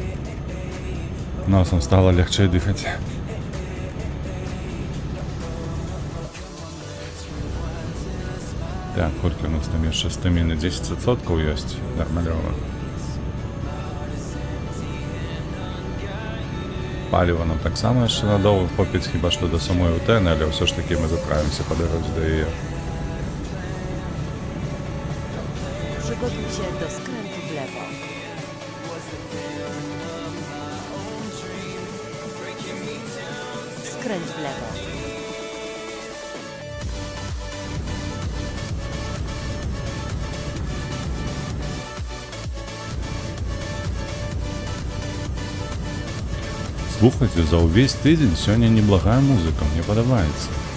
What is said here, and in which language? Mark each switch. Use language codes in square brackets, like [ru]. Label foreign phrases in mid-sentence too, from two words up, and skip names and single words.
[ru] Носом стало легче дыхаць. [be] Так, колькі у нас там яшчэ стаміны? 10% ёсць нармалёва. Паліва нам таксама яшчэ надоўга хопіць, хіба што да самой Утэны, але ўсё ж такі мы заправімся па дарозе да яе. [pl] Przygotuj się do skrętu w lewo. Skręć w lewo. [be] Слухайце, за ўвесь тыдзень сёння неблагая музыка, мне падабаецца.